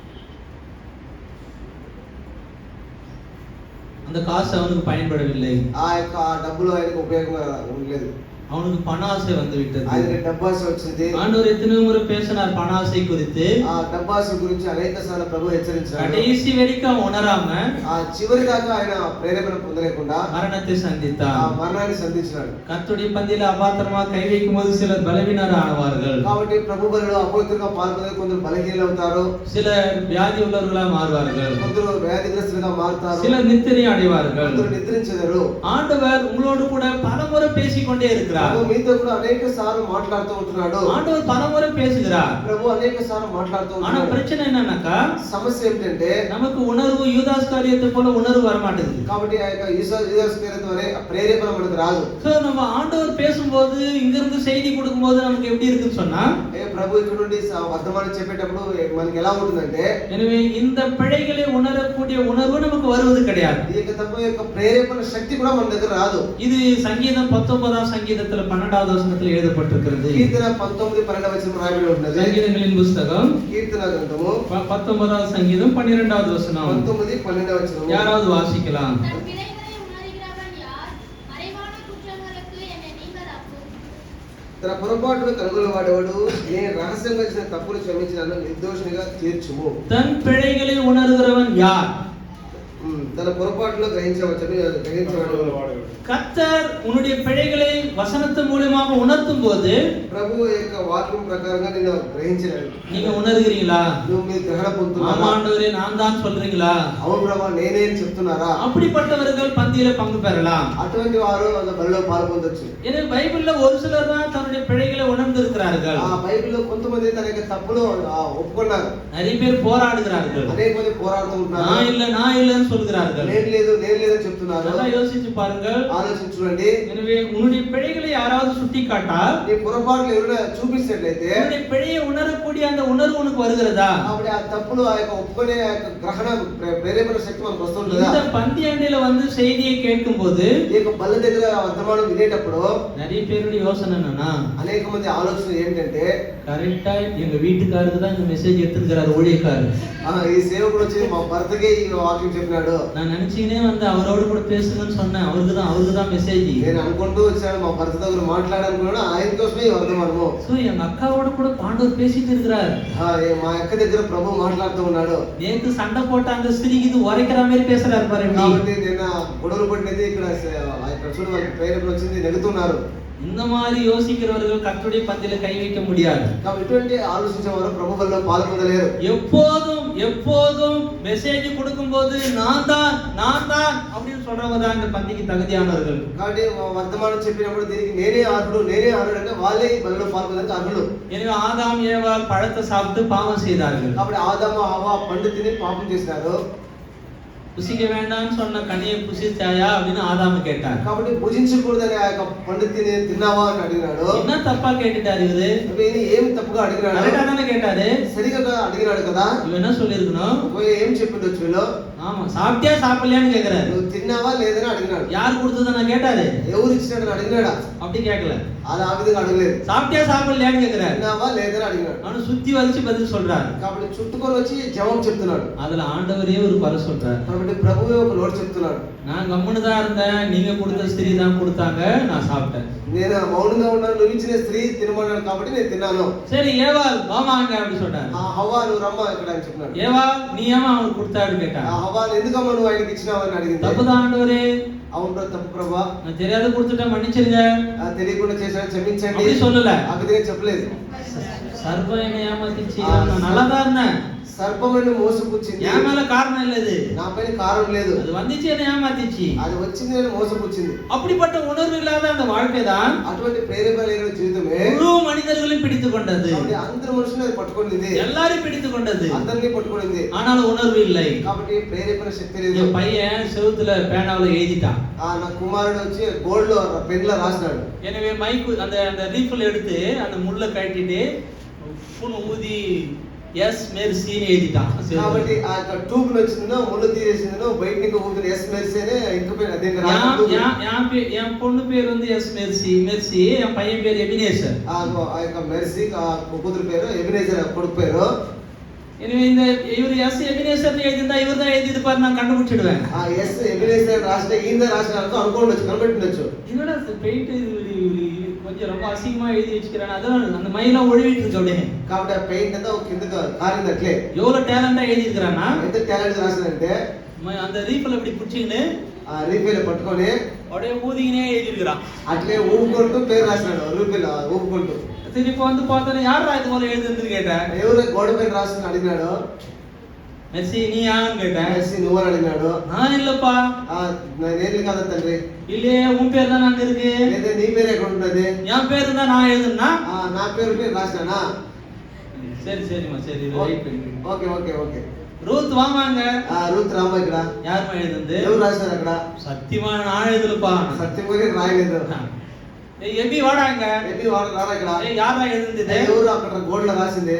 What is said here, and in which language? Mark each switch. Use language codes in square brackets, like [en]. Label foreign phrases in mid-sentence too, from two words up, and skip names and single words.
[ta] அந்த காசு அவனுக்கு பயன்படவில்லை, [te] ఆ యొక్క డబ్బులు ఆయనకు ఉపయోగంగా ఉండలేదు. [ta] அவனுக்கு பண ஆசை வந்து விட்டது. [te] ఆయనకి డబ్బాస వచ్చింది. [ta] ஆண்டவர் எத்தனை முறை பேசினார் பண ஆசை குறித்து. [te] ఆ డబ్బాస గురించి అనేక సార్లు ప్రభు హెచ్చరించాడు. [ta] கடைசி வரைக்கும் உணராம [te] ఆ చివరి దాకా ఆయన ప్రేరేపణ పొందలేకుండా [ta] மரணத்தை [te] ఆ [ta] சந்தித்தார். [te] మరణాన్ని సంధించినాడు. [ta] கர்த்தருடைய பந்தியில அபாத்திரமா கை வைக்கும் போது சிலர் பலவீனர் ஆவார்கள், [te] కాబట్టి ప్రభు బలిలో అపవిత్రంగా పాల్గొనే కొందరు బలహీనలు అవుతారు, [ta] சிலர் வியாதி உள்ளவர்களா மாறுவார்கள், [te] కొందరు వ్యాధిగ్రస్తులుగా మారుతారు, [ta] சிலர் நித்திரை அடைவார்கள். [te] కొందరు నిద్రించెదరు. [ta] ஆண்டவர் உங்களோடு கூட பலமுறை பேசிக்கொண்டே இருக்கிறார். பேசுகிறார். [te] ప్రభు మీతో కూడా అనేక సార్లు మాట్లాడుతూ ఉంటున్నాడు. [ta] ஆண்டவர் பலமுறை பேசுகிறார். [te] ప్రభు అనేక సార్లు మాట్లాడుతూ [ta] ஆனா [te] ఉంటున్నాడు. [ta] பிரச்சனை என்னன்னாக்கா, [te] సమస్య ఏమిటంటే [ta] நமக்கு உணர்வு யூதாஸ்காரியத்தை போல உணர்வு வர மாட்டேங்குது. [te] కాబట్టి ఆ యొక్క యూదాస్కరియోతు వలె ప్రేరేపణ మనకు రాదు. [ta] சோ நம்ம ஆண்டவர் பேசும்போது இங்க இருந்து செய்தி கொடுக்கும்போது நமக்கு எப்படி இருக்குன்னு சொன்னா, [te] ప్రభు ఇక్కడ నుండి వర్తమానం చెప్పేటప్పుడు మనకి ఎలా ఉంటుందంటే, [ta] எனவே இந்த பிழைகளை உணரக்கூடிய உணர்வு நமக்கு வருவது கிடையாது. [te] ఈ యొక్క తప్పు యొక్క ప్రేరేపణ శక్తి కూడా మన దగ్గర రాదు. [ta] இது சங்கீதம் 19ஆம் சங்கீதத்துல 12வது வசனத்துல எழுதப்பட்டிருக்கிறது. [te] కీర్తన 19:12 వచనం రాయబడి ఉన్నది. [ta] சங்கீதங்களின் புஸ்தகம் [te] కీర్తన గ్రంథము [ta] 19வது சங்கீதம் 12வது வசனம். [te] 19:12 వచనం. [ta] யாராவது வாசிக்கலாம்? தன் பிழைகளை உணர்கிறவன் யார்? மறைவான குற்றங்களுக்கு என்னை நீங்களாக்கும். [te] తన పొరపాటును కనుగొనవాడేవాడు, నేను రహస్యంగా చేసిన తప్పులు క్షమించి నన్ను నిర్దోషినిగా తీర్చుము. [ta] தன் பிழைகளை உணர்கிறவன் யார்? [te] తన పొరపాటులో గ్రహించేవాడు. [ta] கர்த்தர் உன்னுடைய பிழைகளை வசனத்தின் மூலமாக உணர்த்தும் போது [te] ప్రభు యొక్క వాక్యం ప్రకారంగా నేను గ్రహించినాను. [ta] நீங்க உணர்கிறீங்களா? [te] నువ్వు మీ గ్రహణ పొందుతున్నారా? [ta] ஆண்டவரே நான் தான் சொல்றீங்களா? [te] అవును ప్రభు నేనే అని చెప్తున్నారా? [ta] அப்படிப்பட்டவர்கள் பந்தியில பங்கு பெறலாம். [te] అటువంటి వారు அந்த బలిలో పాల్గొనవచ్చు. [ta] எனவே பைபிள்ல ஒரு சிலர் தான் தன்னுடைய பிழைகளை உணர்ந்திருக்கிறார்கள். [te] ఆ బైబిల్లో కొంతమంది తన యొక్క తప్పులు ఒప్పుకున్నారు. [ta] நிறைய பேர் போராடுகிறார்கள். [te] అనేక మంది పోరాడుతూ ఉంటారు. [ta] நான் இல்லன்னு சொல்கிறார்கள். [te] నేను లేదని చెప్తున్నారు. [ta] நல்லா யோசிச்சு பாருங்கள். [te] ఆలోచించుకోండి. [ta] எனவே உன்னுடைய பிழைகளை யாராவது சுட்டி காட்டால், [te] నీ పొరపాట్లు ఎవరైనా చూపించినట్లయితే [ta] உன்னுடைய பிழையை உணரக்கூடிய அந்த உணர்வு உனக்கு வருகிறதா? [te] కాబట్టి ఆ తప్పులు ఆ యొక్క ఒప్పుకునే ఆ యొక్క గ్రహణ ప్రేరేపణ శక్తి మనకు వస్తుందా? [ta] இந்த பந்தி அண்டையில வந்து செய்தியை கேட்கும் போது [te] ఈ యొక్క బల్ల దగ్గర వర్తమానం వినేటప్పుడు [ta] நிறைய பேருடைய யோசனை என்னன்னா, [te] అనేక మంది ఆలోచన ఏంటంటే, [ta] கரெக்டா எங்க வீட்டுக்காருக்கு தான் இந்த மெசேஜ் எடுத்துக்கிறாரு ஊழியக்காரர். [te] ఈ సేవకుడు వచ్చి మా భర్తకే ఈ వాక్యం చెప్పినాడు. [ta] நான் நினைச்சீனே வந்து அவரோடு கூட பேசுங்கன்னு சொன்னேன். அவருக்கு தான் மெசேஜ். [te] నేను అనుకుంటూ వచ్చాను, మా భర్త దగ్గర మాట్లాడాలనుకున్నాను, ఆయన కోసమే ఈ వర్తమానము. [ta] சோ எங்க அக்காவோட கூட ஆண்டவர் பேசிட்டு இருக்கிறார். [te] మా అక్క దగ్గర ప్రభు మాట్లాడుతూ ఉన్నాడు. [ta] நேத்து சண்டை போட்ட அந்த ஸ்திரீக்கு இது உரைக்கிற மாதிரி பேசுறாரு பாருங்க. [te] కాబట్టి నేను గొడవలు పడినది ఇక్కడ చూడు వాళ్ళకి ప్రేరేపణ వచ్చింది, నెగుతున్నారు. [ta] இந்த மாதிரி யோசிக்கிறவர்கள் கர்த்தருடைய பந்தியில கை வைக்க முடியாது. [te] కాబట్టి ఇటువంటి ఆలోచించేవారు ప్రభు వల్ల పాల్గొనలేరు. [ta] எப்போதும் மெசேஜ் கொடுக்கும்போது நான் தான் அப்படின்னு சொல்றவங்க தான் இந்த பந்திக்கு தகுதியானவர்கள். [te] కాబట్టి వర్తమానం చెప్పినప్పుడు దీనికి నేనే అర్హుడు అంటే వాళ్ళే ఈ బలిలో పాల్గొనడానికి అర్హులు. [ta] எனவே ஆதாம் ஏவாள் பழத்தை சாப்பிட்டு பாவம் செய்தார்கள். [te] కాబట్టి ఆదాము హవ్వ పండు తిని పాపం చేశారు. [ta] புசிக்க வேண்டாம்னு சொன்ன கனியை புசிச்சாயா அப்படின்னு ஆதாம கேட்டார். [te] కాబట్టి భుజించకూడదని ఆ యొక్క పండు తిన్నావా అని అడిగినాడు. [ta] என்ன తప్పா கேட்டுட்டாரு இவரு? [te] ఏం తప్పుగా అడిగినాడు? [ta] கரெக்டா தானே கேட்டாரு. [te] సరిగా అడిగినాడు కదా. [ta] இவன் என்ன சொல்லிருக்கணும்? [te] ఏం చెప్పిండొచ్చు వీళ్ళు? [ta] ஆமா, சாப்பிட்டியா சாப்பிடலையான்னு கேக்குறாரு. [te] నువ్వు తిన్నావా లేదని అడిగినాడు. [ta] யார் கொடுத்தத நான் கேட்டாரு? [te] ఎవరు ఇచ్చినాడని అడిగినాడా? [ta] அப்படி கேட்கல. [te] అది ఆ విధంగా అడగలేదు. [ta] சாப்பிட்டியா சாப்பிடலையான்னு கேக்குறாரு. [te] తిన్నావా లేదని అడిగినాడు. [ta] அவனு சுத்தி வலிச்சு பதில் சொல்றாரு. [te] కాబట్టి చుట్టుకొని వచ్చి జవాబు చెప్తున్నాడు. [ta] அதுல ஆண்டவரே ஒரு குறை சொல்றாரு. [te] కాబట్టి ప్రభువే ఒక నోట్ చెప్తున్నాడు. [ta] நான் கம்முனு தான் இருந்தேன், நீங்க கொடுத்த ஸ்திரீ தான் கொடுத்தாங்க, நான் சாப்பிட்டேன். [te] నేను మౌనంగా ఉన్నాను, నువ్వు ఇచ్చిన స్త్రీ తినమన్నాడు కాబట్టి నేను తిన్నాను. [ta] சரி ஏவாள் வாமாங்க அப்படி சொல்றாரு. [te] ఆ హవ్వ నువ్వు రమ్మ ఇక్కడ అని చెప్పినాడు. [ta] ஏவாள் நீ ஏமா அவனுக்கு கொடுத்தாரு கேட்டா. [te] ఆ హవ్వ ఎందుకమ్మా నువ్వు ఆయనకి ఇచ్చినావు అని అడిగింది. [ta] தப்புதான் ஆண்டவரே, [te] అవును తప్పు ప్రభా, [ta] நான் தெரியாத கொடுத்துட்டேன், மன்னிச்சிருங்க [te] తెలియకుండా చేశాను క్షమించండి [ta] அப்படி சொல்லல. [te] ఆ విధంగా చెప్పలేదు. [ta] சர்வம் என்னை ஏமாத்திச்சு, நான் நல்லா தான் இருந்தேன், [te] సర్పమును మోసపుచ్చింది, [ta] என் மேல காரணம் இல்ல, இது [te] నా పైన కారణం లేదు, [ta] அது வந்துச்சு என்னை ஏமாத்திச்சு. [te] అది వచ్చింది నేను మోసపుచ్చింది. [ta] அப்படிப்பட்ட உணர்வு இல்லாத அந்த வாழ்க்கை தான் [te] అటువంటి ప్రేరేపణ లేని జీవితమే [ta] முழு மனிதர்களையும் பிடித்து கொண்டது. [te] కాబట్టి అందరు మనుషులను అది పట్టుకునింది, [ta] எல்லாரையும் பிடித்து கொண்டது, [te] అందరినీ పట్టుకునింది. [ta] ஆனாலும் உணர்வு இல்லை. [te] కాబట్టి ప్రేరేపణ శక్తి లేదు. [ta] என் பையன் செவுத்துல பேனாவுல எழுதிட்டான். [te] నా కుమారుడు వచ్చి బోర్డ్ లో పెన్ లో రాసినాడు. [ta] எனவே மைக்கு அந்த அந்த ரீஃபில் எடுத்து அந்த முள்ள கட்டிட்டு புண் ஊதி எஸ் மெர்சின்னு எழுதிட்டான். [te] కాబట్టి ఆ యొక్క ట్యూబ్ వచ్చిందో ముళ్ళు తీరేసిందో బయట నుంచి ఊపిరి ఎస్ మెర్సీనే ఇంకపోయిన అదే [ta] என் பொண்ணு பேர் வந்து எஸ் மெர்சி மெர்சி, என் பையன் பேர் எபினேசர். [te] ఆ యొక్క మెర్సీ కూతురు పేరు ఎబినేజర్ కొడుకు పేరు. [ta] எனவே இந்த இவர் எஸ் எபினேசர் எழுதிருந்தா இவர் தான் எழுதி இருப்பாரு, நான் கண்டுபிடிச்சிடுவேன். [te] ఆ ఎస్ ఎబినేజర్ రాస్తే ఈయన రాసినారో అనుకోవచ్చు, కనిపెట్టొచ్చు. [ta] என்னடா பெயிண்ட் கொஞ்சம் ரொம்ப அசிங்கமா எழுதி வச்சுக்கிறான், அதான் அந்த மையெல்லாம் ஒழுவிட்டு இருக்கு அப்படியே. [te] కాబట్టి ఆ పెయింట్ అంతా ఒక కిందకి కారిందట్లే. [ta] எவ்வளவு டேலண்டா எழுதி இருக்கிறானா, [te] ఎంత టాలెంట్ రాసినంటే [ta] அந்த ரீஃபில் அப்படி பிடிச்சிக்கின்னு [te] ఆ రీఫిల్ పట్టుకొని [ta] அப்படியே ஊதிக்கினே எழுதி இருக்கிறான். [te] అట్లే ఊపుకుంటూ పేరు రాసినాడు, రీఫిల్ ఊపుకుంటూ. [ta] திருப்பி வந்து பார்த்தா யாரா இது போல எழுதுன்னு கேட்டேன். [te] ఎవరు గోడ పైన రాసిన అడిగినాడు. [ta] మెస్సీ నీ యాன்னு கேட்டேன். [te] మెస్సీ నువ్వని అడిగినాడు. [ta] நான் இல்லப்பா. [te] నేను కాదా తండ్రి. [ta] இல்லையே உன் பேர் தான் அங்க இருக்கு. [te] లేదా నీ పేరు ఎక్కడ ఉన్నది? [ta] என் பேரு தான் நான் எழுதுனா. [te] నా పేరు రాసినానా? [ta] சரி சரிமா சரி ரைட் பண்ணு. [en] okay okay okay. [ta] ரூத் வாமாங்க. [te] రూత్ రామ ఇక్కడ. [ta] யாருமா எழுதுனது? [te] ఎవరు రాశారు అక్కడ? [ta] சத்தியமா நான் எழுதலப்பா. [te] సత్యం కూడా రాయలేదు. [ta] ஏய் எபி வாடாங்க. [te] ఎబి రారా ఇక్కడ. [ta] ஏய் யாரா எழுதுனது? [te] ఎవరు అక్కడ గోడ లో రాసింది?